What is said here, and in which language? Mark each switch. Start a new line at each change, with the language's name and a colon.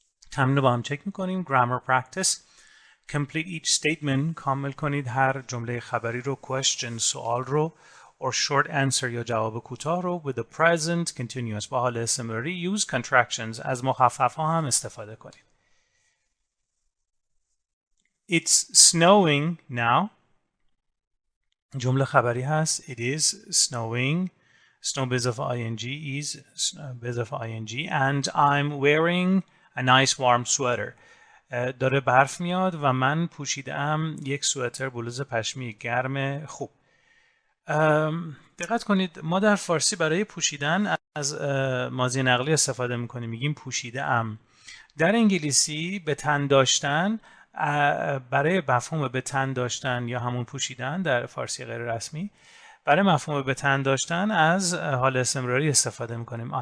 Persian: تمرین رو با هم چک میکنیم.
English: Grammar practice. Complete each statement.
Persian: کامل کنید هر جمله خبری رو. Question سوال رو.
English: Or short answer
Persian: یا جواب کوتاه رو.
English: With the present continuous
Persian: با حال استمراری.
English: Use contractions.
Persian: از مخفف ها هم استفاده کنید.
English: It's snowing now.
Persian: جمله خبری هست.
English: It is snowing. Snow به اضافه ing is به اضافه ing and I'm wearing a nice warm sweater.
Persian: داره برف میاد و من پوشیدم یک سوئتر بلوز پشمی گرم خوب. دقت کنید ما در فارسی برای پوشیدن از ماضی نقلی استفاده میکنیم، میگیم پوشیده ام. در انگلیسی به تن داشتن برای مفهوم به تن داشتن یا همون پوشیدن در فارسی غیر رسمی برای مفهوم به تن داشتن از حال استمراری استفاده میکنیم.